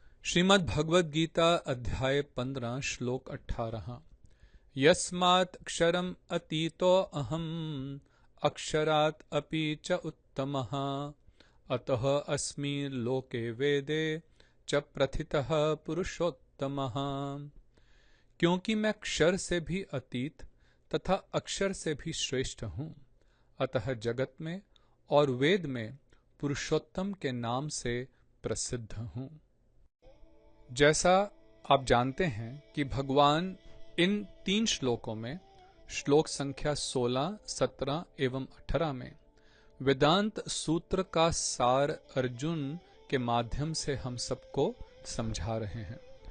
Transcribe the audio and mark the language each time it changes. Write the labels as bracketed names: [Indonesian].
[Hindi] श्रीमद् भगवद गीता अध्याय 15 श्लोक 18। [Sanskrit] यस्मात् क्षरम अतीतो अहम अक्षरात् अपि च उत्तमः अतः अस्मि लोके वेदे च प्रथितः पुरुषोत्तमः। [Hindi] क्योंकि मैं क्षर से भी अतीत तथा अक्षर से भी श्रेष्ठ हूँ, अतः जगत में और वेद में पुरुषोत्तम के नाम से प्रसिद्ध हूँ। जैसा आप जानते हैं कि भगवान इन 3 श्लोकों में, श्लोक संख्या 16, 17 एवं 18 में वेदांत सूत्र का सार अर्जुन के माध्यम से हम सबको समझा रहे हैं।